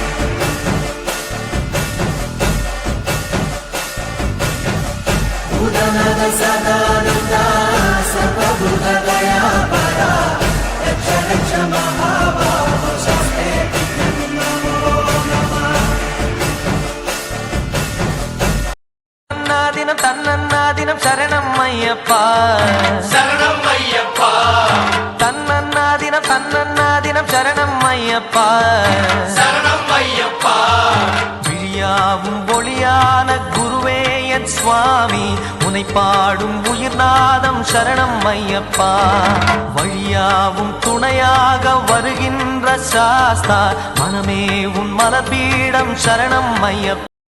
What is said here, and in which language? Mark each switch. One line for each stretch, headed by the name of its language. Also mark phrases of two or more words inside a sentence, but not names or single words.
Sanskrit: भूतनाथ सदानन्द सर्वभूतदयापरा रक्ष रक्ष महाबाहो शस्ते नमो नमः।
Malayalam: ദിനം തന്നന്നാദിനം ശരണം മയ്യപ്പാ ശരണം മയ്യപ്പാ തന്നന്നാദിനം തന്നന്നാദിനം ശരണം മയ്യപ്പാ ശരണം മയ്യപ്പാ
Tamil: விழியாவும் ஒளியான குருவே என் சுவாமி உனை பாடும் உயிர்நாதம் சரணம் ஐயப்பா வழியாவும் துணையாக வருகின்ற சாஸ்தா மனமே உன் மலபீடம் சரணம் ஐயப்பா